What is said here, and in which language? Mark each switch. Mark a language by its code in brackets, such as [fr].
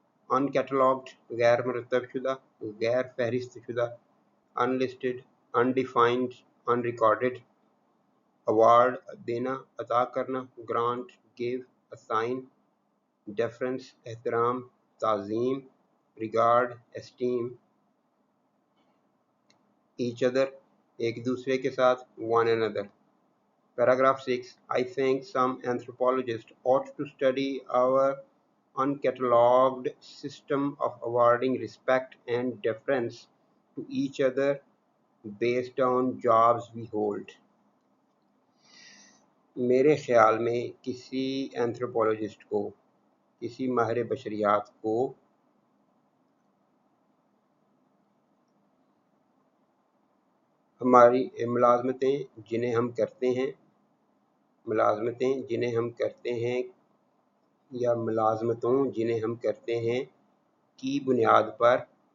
[en] uncatalogued [hi] गैर मुरतब शुदा, गैर फहरिस्त शुदा, [en] unlisted, undefined, unrecorded, award [hi] देना, अता करना, [en] grant, give, assign, deference, [hi] एहतराम, Tazeem, [en] regard, esteem, each other, [hi] एक दूसरे के साथ, [en] one another. Paragraph 6. I think some anthropologists ought to study our uncatalogued system of awarding respect and deference to each other based on jobs we hold. [hi] मेरे ख़्याल में किसी anthropologist को, किसी माहिर बशरियात को हमारी मुलाज़मतें जिन्हें हम करते हैं, मुलाज़मतें जिन्हें हम करते हैं या मुलाज़मतों जिन्हें हम करते हैं की बुनियाद पर